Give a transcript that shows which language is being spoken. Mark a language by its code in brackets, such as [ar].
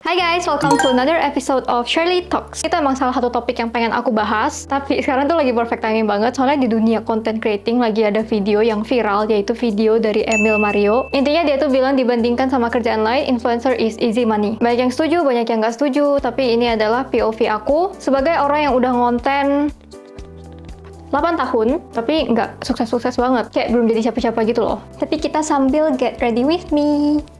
[en] Hai guys, welcome to another episode of Shirley Talks. [id] Itu emang salah satu topik yang pengen aku bahas, tapi sekarang tuh lagi perfect timing banget, soalnya di dunia content creating lagi ada video yang viral, yaitu video dari Emil Mario. Intinya dia tuh bilang dibandingkan sama kerjaan lain, [en] influencer is easy money. [id] Banyak yang setuju, banyak yang nggak setuju, tapi ini adalah POV aku sebagai orang yang udah ngonten 8 tahun, tapi nggak sukses-sukses banget. Kayak belum jadi siapa-siapa gitu loh. Tapi kita sambil [en] get ready with me.